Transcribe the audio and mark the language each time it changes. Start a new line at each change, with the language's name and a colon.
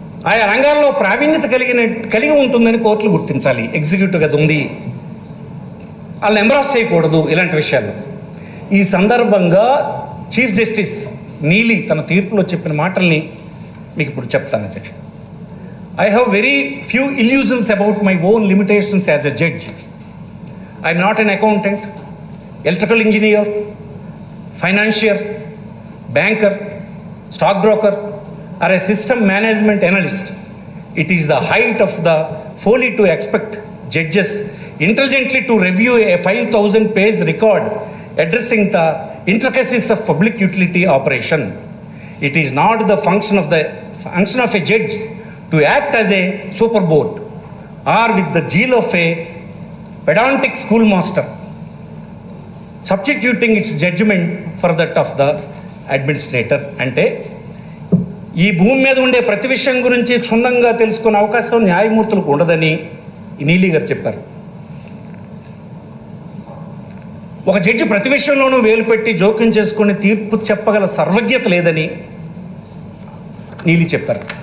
Telugu: ఆయా రంగాల్లో ప్రావీణ్యత కలిగి ఉంటుందని కోర్టులు గుర్తించాలి. ఎగ్జిక్యూటివ్ అది ఉంది, వాళ్ళని ఎంబ్రాస్ చేయకూడదు ఇలాంటి విషయాల్లో. ఈ సందర్భంగా చీఫ్ జస్టిస్ నీలి తన తీర్పులో చెప్పిన మాటల్ని మీకు ఇప్పుడు చెప్తాను అధ్యక్ష.
English: I have very few illusions about my own limitations as a judge. I am not an accountant, electrical engineer, financier, banker, stockbroker, or a system management analyst. It is the height of the folly to expect judges intelligently to review a 5,000-page record addressing the intricacies of public utility operation. It is not the function of a judge to act as a super board or with the zeal of a pedantic schoolmaster, substituting its judgment for that of the administrator.
Telugu: అంటే ఈ భూమి మీద ఉండే ప్రతి విషయం గురించి క్షుణ్ణంగా తెలుసుకునే అవకాశం న్యాయమూర్తులకు ఉండదని నీలి గారు చెప్పారు. ఒక జడ్జి ప్రతి విషయంలోనూ వేలు పెట్టి జోక్యం చేసుకుని తీర్పు చెప్పగల సర్వజ్ఞత లేదని నీలి చెప్పారు.